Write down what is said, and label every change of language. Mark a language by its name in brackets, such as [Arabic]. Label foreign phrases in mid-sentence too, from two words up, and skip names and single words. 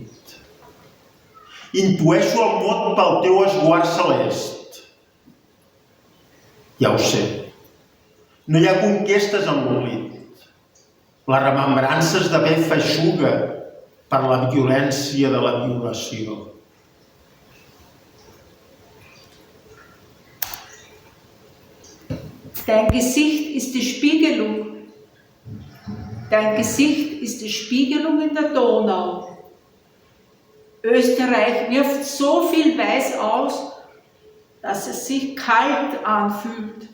[Catalan] Intueixo el mot pel teu esguard celest. Ja ho sé. No hi ha conquestes en l'oblit. La remembrança esdevé feixuga per la violència de la violació. [German] Dein Gesicht ist die Spiegelung. Dein Gesicht ist die Spiegelung in der Donau. Österreich wirft so viel Weiß aus, dass es sich kalt anfühlt.